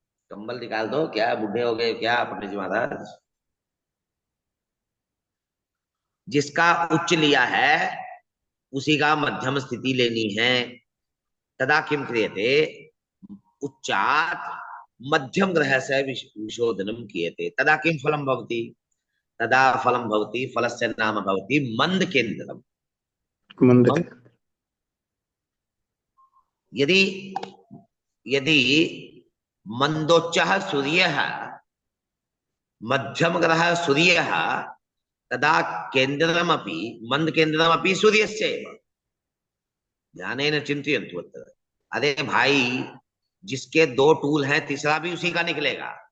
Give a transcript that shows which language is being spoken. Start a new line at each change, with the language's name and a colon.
Hindi: कंबल निकाल दो, क्या बूढ़े हो गए क्या पंडित जी महाराज? जिसका उच्च लिया है उसी का मध्यम स्थिति लेनी है।
Sanskrit: तदा किम क्रियते, उच्चात मध्यम ग्रह से विशोधनम क्रियते। तदा किम फलम भवति, तदा फलम भवति, फलस्य नाम भवति मंद केंद्रम। मंदिर। यदि यदि मंदोच्चः सूर्यः मध्यम ग्रह सूर्यः तदा केंद्रमपि मंद केंद्रमपि सूर्यस्य एव। ध्यानेन चिंतयन्तु अत्र।
Hindi: अरे भाई, जिसके दो टूल हैं तीसरा भी उसी का निकलेगा।